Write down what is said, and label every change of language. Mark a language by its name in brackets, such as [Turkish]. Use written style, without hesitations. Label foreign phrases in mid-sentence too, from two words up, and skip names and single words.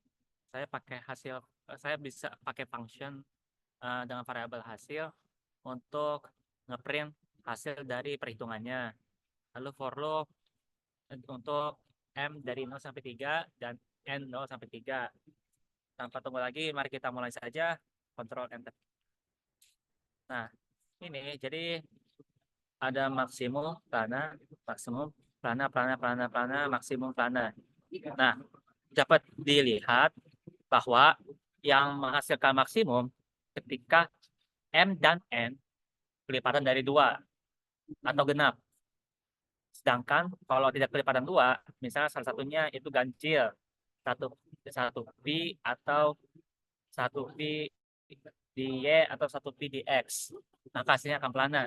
[Indonesian] Saya bisa pakai function dengan variabel hasil untuk ngeprint hasil dari perhitungannya. Lalu [English] for loop [Indonesian] untuk M dari 0 sampai 3 dan N 0 sampai 3. Tanpa tunggu lagi, mari kita mulai saja. Ctrl Enter. Nah, ini jadi ada maksimum, plana, maksimum, plana, plana, plana, plana, maksimum, plana. Nah, dapat dilihat bahwa yang menghasilkan maksimum ketika M dan N kelipatan dari 2 atau genap. Sedangkan kalau tidak kelipatan 2, misalnya salah satunya itu ganjil, satu satu pi atau satu pi di Y atau satu pi di X, maka hasilnya akan planar.